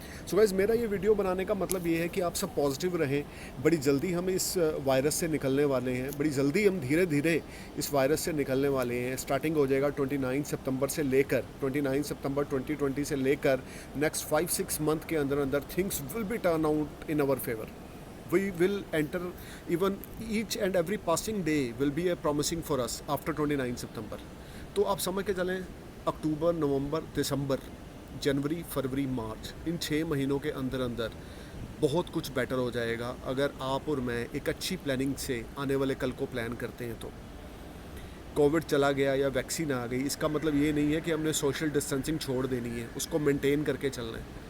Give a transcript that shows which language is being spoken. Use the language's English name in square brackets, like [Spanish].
[Hindi] So guys, मेरा ये video बनाने का मतलब ये है कि आप सब पॉजिटिव रहें। बड़ी जल्दी हम इस वायरस से निकलने वाले हैं, बड़ी जल्दी हम धीरे धीरे इस वायरस से निकलने वाले हैं। स्टार्टिंग हो जाएगा 29 सितंबर से लेकर 29 सितंबर 2020 से लेकर नेक्स्ट 5-6 मंथ के अंदर अंदर [English] Things will be turn out in our favour. We will enter, even each and every passing day will be a promising for us after 29 सितंबर. [Hindi] तो आप समझ के चलें, अक्टूबर, नवंबर, दिसंबर, जनवरी, फरवरी, मार्च, इन 6 महीनों के अंदर अंदर बहुत कुछ बेटर हो जाएगा अगर आप और मैं एक अच्छी प्लानिंग से आने वाले कल को प्लान करते हैं। तो कोविड चला गया या वैक्सीन आ गई, इसका मतलब ये नहीं है कि हमने सोशल डिस्टेंसिंग छोड़ देनी है, उसको मेंटेन करके चलना है।